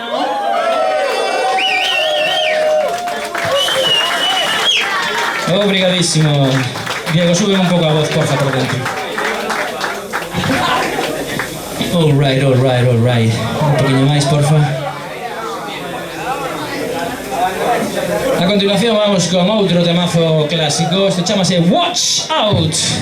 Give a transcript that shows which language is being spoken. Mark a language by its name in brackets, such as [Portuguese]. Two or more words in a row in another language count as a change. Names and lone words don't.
[Galician] Obrigadísimo. [Spanish] Diego, sube un poco la voz, porfa, por dentro. [English] All right. [Galician] Un poquinho máis, porfa. A continuación vamos con outro temazo clásico. Este chamase Watch Out.